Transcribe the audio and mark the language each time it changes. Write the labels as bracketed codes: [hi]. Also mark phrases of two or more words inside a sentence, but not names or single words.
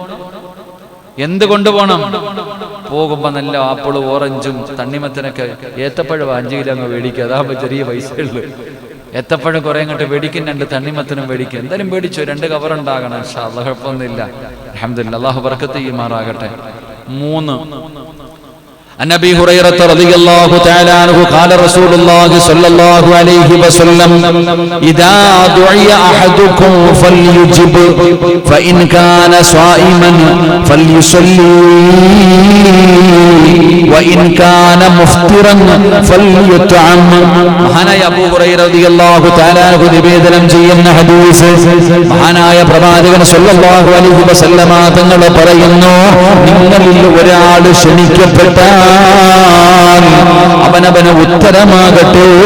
[ml] പോകുമ്പോ നല്ല ആപ്പിളും ഓറഞ്ചും തണ്ണിമത്തനൊക്കെ, ഏത്തപ്പഴം 5 കിലോ അങ്ങ് മേടിക്കുക, അതാകുമ്പോ ചെറിയ പൈസയുള്ളൂ. ഏത്തപ്പഴം കുറെ അങ്ങോട്ട് മേടിക്കും, 2 തണ്ണിമത്തനും മേടിക്കും. എന്തായാലും മേടിച്ചോ, 2 കവറുണ്ടാകണം. [ar] إن شاء الله, [ml] കുഴപ്പമൊന്നുമില്ല. അൽഹംദുലില്ലാഹ്, അല്ലാഹു ബർക്കത്ത് ചെയ്യുമാറാകട്ടെ. 3, [ar] عن ابي هريره رضي الله تعالى عنه قال رسول الله صلى الله عليه وسلم اذا دعي احدكم فليجب فان كان صائما فليصلي وان كان مفطرا فليطعم. [ml] മഹാനായ അബൂ ഹുറൈറ [ar] رضي الله تعالى عنه [ml] നിവേദനം ചെയ്യുന്ന ഹദീസ്, മഹാനായ പ്രവാചകൻ [ar] صلى الله عليه وسلم [ml] തങ്ങൾ പറയുന്നു, നിങ്ങളിൽ ഒരാൾ ക്ഷണിക്കപ്പെട്ടാൽ ചോദിച്ചാൽ അവനവന് ഉത്തരമാകട്ടെ.